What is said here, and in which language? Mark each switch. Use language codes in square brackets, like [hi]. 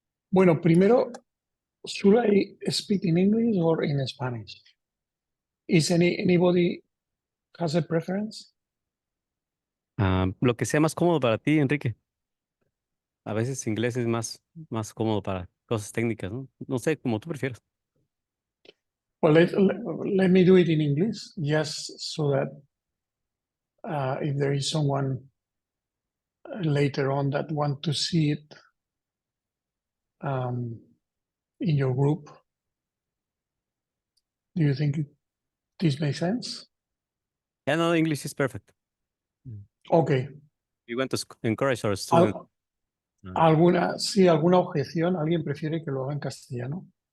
[es] Bueno, primero, [en] should I speak in English or in Spanish? Is anybody has a preference? [es] Lo que sea más cómodo para ti, Enrique. A veces inglés es más cómodo para cosas técnicas, ¿no? No sé, como tú prefieras. [en] Well, let me do it in English, just so that if there is someone later on that want to see it in your group, do you think this makes sense? Yeah, no, English is perfect. Okay. We want to encourage our students. [es] ¿Alguna objeción? ¿Alguien prefiere que lo haga en castellano?